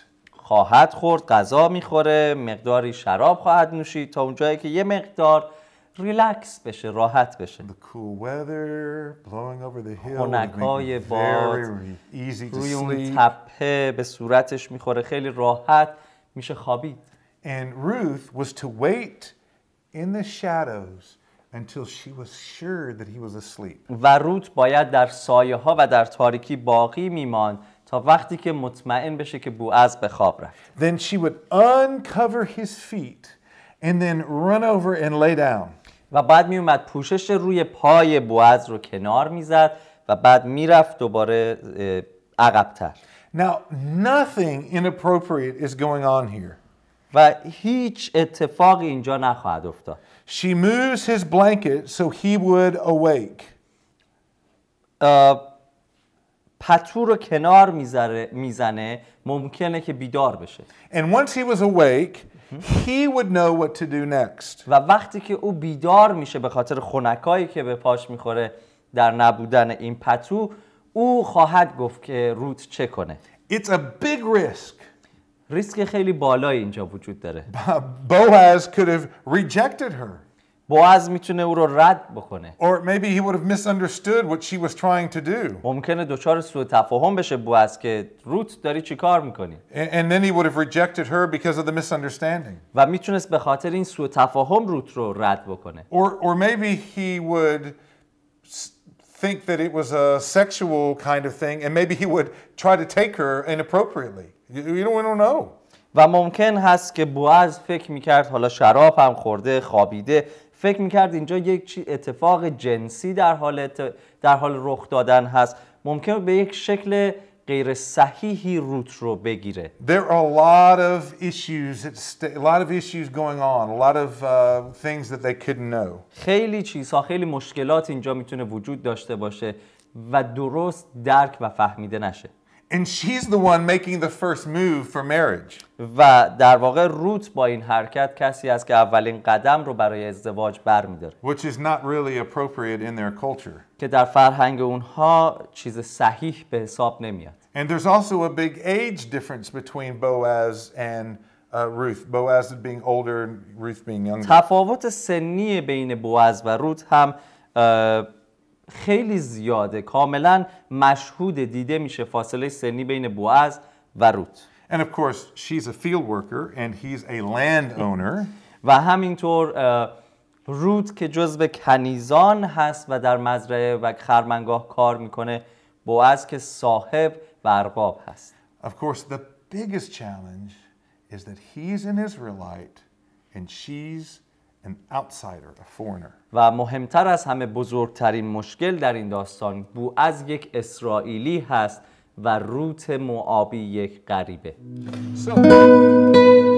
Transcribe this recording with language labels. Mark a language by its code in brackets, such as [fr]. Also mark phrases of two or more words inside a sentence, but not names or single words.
[fa] خواهد خورد، غذا میخوره، مقداری شراب خواهد نوشید تا اونجایی که یه مقدار ریلکس بشه، راحت بشه. [en] The cool weather blowing over the hill would [fa] خنکای [en] make it [fa] باد [en] very easy to [fa] روی اون [en] sleep. [fa] تپه به صورتش میخوره، خیلی راحت میشه خوابید. [en] And Ruth was to wait in the shadows until she was sure that he was asleep. [fa] و روت باید در سایه ها و در تاریکی باقی میماند تا وقتی که مطمئن بشه که بوعز به خواب رفت. [en] Then she would uncover his feet and then run over and lay down. [fa] و بعد میومد پوشش روی پای بوعز رو کنار میزد و بعد میرفت دوباره عقب‌تر. [en] Now, nothing inappropriate is going on here. [fa] و هیچ اتفاقی اینجا نخواهد افتاد. [en] She moves his blanket so he would awake. [fa] پتو رو کنار میزنه ممکنه که بیدار بشه. [en] And once he was awake, he would know what to do next. [fa] و وقتی که او بیدار میشه به خاطر خنکایی که به پاش میخوره در نبودن این پتو، او خواهد گفت که روت چه کنه. [en] It's a big risk. [fa] ریسک خیلی بالایی اینجا وجود داره. [en] Boaz could have rejected her. [fa] بوعز میتونه او رو رد بکنه. [en] Or maybe he would have misunderstood what she was trying to do. [fa] ممکنه دچار سوء تفاهم بشه بوعز که روت داری چی کار میکنی. [en] And then he would have rejected her because of the misunderstanding. [fa] و میتونست به خاطر این سوء تفاهم روت رو رد بکنه. [en] Or maybe he would think that it was a sexual kind of thing and maybe he would try to take her inappropriately. You don't know. [fa] و ممکن هست که بوعز فکر میکرد حالا شراب هم خورده، خوابیده، فکر میکرد اینجا یک اتفاق جنسی در حال رخ دادن هست، ممکن به یک شکل غیر صحیحی روت رو بگیره. [en] There are a lot of issues going on, a lot of things that they couldn't know. [fa] خیلی چیزها، خیلی مشکلات اینجا میتونه وجود داشته باشه و درست درک و فهمیده نشه. [en] And she's the one making the first move for marriage. [fa] و در واقع روت با این حرکت کسی است که اولین قدم رو برای ازدواج برمی‌داره. [en] Which is not really appropriate in their culture. [fa] که در فرهنگ اونها چیز صحیح به حساب نمیاد. [en] And there's also a big age difference between Boaz and Ruth. Boaz being older and Ruth being younger. [fa] تفاوت سنی بین بوعز و روت هم خیلی زیاده، کاملا مشهود دیده میشه فاصله سنی بین بوعز و روت. [en] And of course, she's a field worker and he's a landowner. [fa] و همینطور روت که جزو کنیزان هست و در مزرعه و خرمنگاه کار میکنه، بوعز که صاحب و ارباب هست. [en] Of course, the biggest challenge is that he's an Israelite and she's an outsider, a foreigner. [fa] و مهمتر از همه بزرگترین مشکل در این داستان، بوعز یک اسرائیلی هست و روت موآبی یک غریبه. [en] So